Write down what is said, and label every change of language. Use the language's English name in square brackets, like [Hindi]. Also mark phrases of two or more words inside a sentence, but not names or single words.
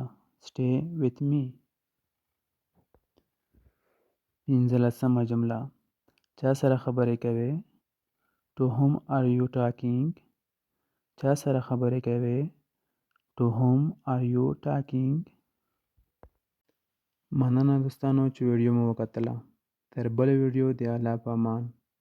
[English] Stay with me. [Pashto] پنځلسمه جمله: چا سره خبرې کوې؟ [English] To whom are you talking? [Pashto] چا سره خبرې کوې؟ [English] To whom are you talking? [Pashto] مننه دوستانو چې ویډیو مو وکتله. تر بل ویډیو د الله په امان.